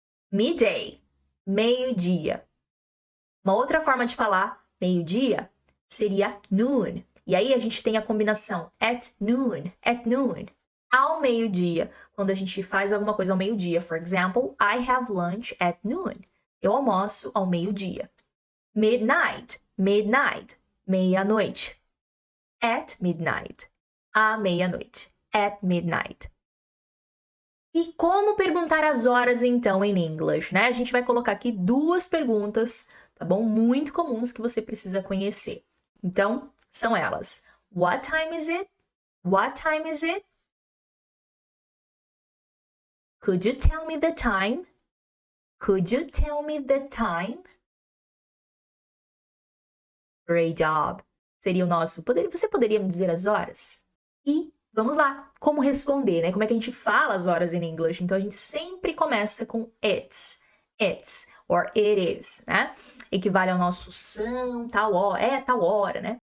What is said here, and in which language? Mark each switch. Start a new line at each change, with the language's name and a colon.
Portuguese: Midday, meio-dia. Uma outra forma de falar meio-dia seria noon. E aí a gente tem a combinação
English: at noon, at noon.
Portuguese: Ao meio-dia, quando a gente faz alguma coisa ao meio-dia.
English: For example, I have lunch at noon.
Portuguese: Eu almoço ao meio-dia.
English: Midnight, midnight,
Portuguese: meia-noite.
English: At midnight,
Portuguese: à meia-noite.
English: At midnight.
Portuguese: E como perguntar as horas, então, em English, né? A gente vai colocar aqui 2 perguntas, tá bom? Muito comuns que você precisa conhecer. Então, são elas.
English: What time is it? What time is it? Could you tell me the time? Could you tell me the time? Great job.
Portuguese: Seria o nosso... Você poderia me dizer as horas? E vamos lá. Como responder, né? Como é que a gente fala as horas em English? Então, a gente sempre começa com
English: it's, or it is,
Portuguese: né? Equivale ao nosso são, tal hora, tal hora, né?